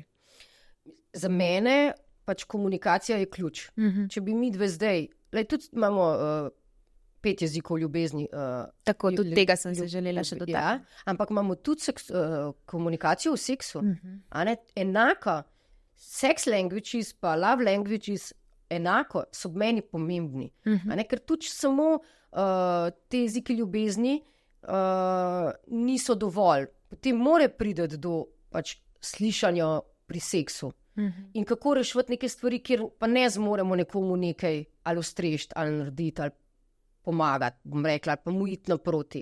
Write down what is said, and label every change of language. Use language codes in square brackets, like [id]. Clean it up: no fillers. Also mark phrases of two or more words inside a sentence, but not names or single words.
[sl] Za mene pač komunikacija je ključ. Če bi mi dve zdaj, tudi imamo 5 jezikov ljubezni. Tako, tudi tega sem se želela še dodati. Ja, ampak imamo tudi komunikacijo v seksu. Enako, [en] sex languages [sl] pa [en] love languages [sl] enako so meni pomembni. Ker tudi samo te jeziki ljubezni niso dovolj. Potem mora priti do pač slišanja pri seksu. In kako rešiti neke stvari, kjer pa ne zmoremo nekomu nekaj ali ustrešiti, ali narediti, ali pomagati, bom rekla, ali pa mu iti naproti.